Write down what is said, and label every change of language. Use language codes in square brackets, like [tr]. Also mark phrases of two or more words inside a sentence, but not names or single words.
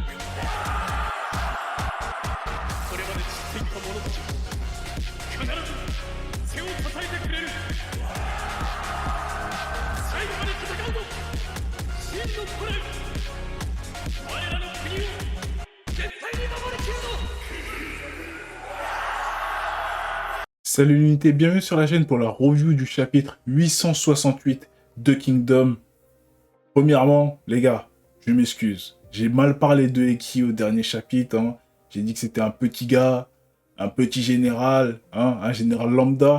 [ja] これまで散っていった者たち必ず背を支えてくれる。最後まで戦うぞ真のコレ。我らの国を絶対に守りきるぞ。 [fr] Salut l'unité, bienvenue sur la chaîne pour la review du chapitre 868 de Kingdom. Premièrement, les gars, je m'excuse. J'ai mal parlé de Eki au dernier chapitre. Hein. J'ai dit que c'était un petit gars, un petit général, hein, un général lambda.